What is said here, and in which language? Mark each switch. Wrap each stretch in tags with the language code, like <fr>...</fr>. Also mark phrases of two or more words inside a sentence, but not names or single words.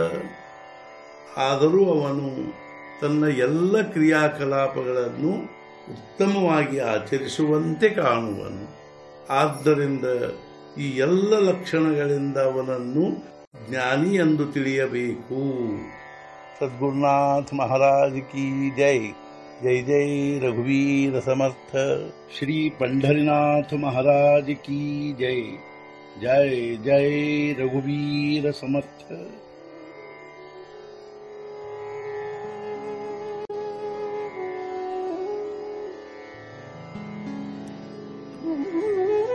<kn>ಆದರೂ ಅವನು ತನ್ನ ಎಲ್ಲ ಕ್ರಿಯಾಕಲಾಪಗಳನ್ನು ಉತ್ತಮವಾಗಿ ಆಚರಿಸುವಂತೆ ಕಾಣುವನು. ಆದ್ದರಿಂದ ಈ ಎಲ್ಲ ಲಕ್ಷಣಗಳಿಂದ ಅವನನ್ನು ಜ್ಞಾನಿ ಎಂದು ತಿಳಿಯಬೇಕು.</kn> <hi>सद्गुरुनाथ महाराज की जय.</hi> <mr>जय जय रघुवीर समर्थ.</mr> <hi>ಶ್ರೀ पंढरीनाथ महाराज की जय.</hi> <mr>जय जय रघुवीर समर्थ. Mm-hmm.</mr>